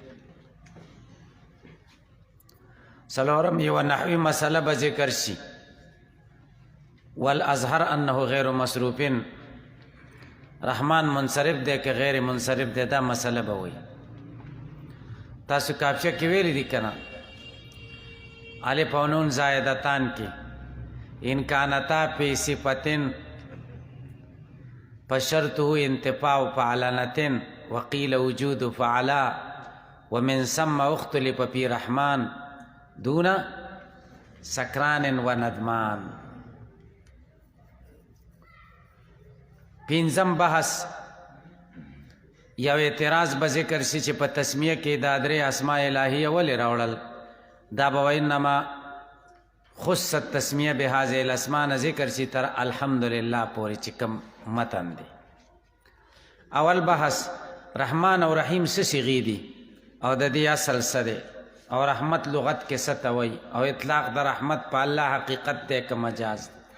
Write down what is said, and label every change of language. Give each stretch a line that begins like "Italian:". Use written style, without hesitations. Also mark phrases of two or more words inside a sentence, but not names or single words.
Pashto: څلورم یوه نحوي مسله به ذکر شي،
Arabic: والاظهر انه غیر مصروفین،
Pashto: رحمان منصرف دی که غیر منصرف دی، دا مسله به وایي. تاسو کافیه کې ویلی دي که نه، الف او نون زائدتان کې
Arabic: ان کانتا فی صفتن فشرطه انتفاع فعلانتن وقیل وجود فعلا ومن ثم اختلف فی رحمان دون سکران و ندمان.
Pashto: پنځم بحث یو اعتراض به ذکر شي چې په تسمیه کې دا درې
Arabic: اسماء الهیه
Pashto: ولې راوړل. دا به
Arabic: وانما خصت تسمیه بهذه الاسماء
Pashto: نه ذکر شي تر الحمدلله پورې چې کوم متن دی. اول بحث رحمان او رحیم څه صیغې دي او د دې اصل څه دی، او رحمت لغت کې څه ته وایي، او اطلاق د رحمت په الله حقیقت دی که مجاز دی.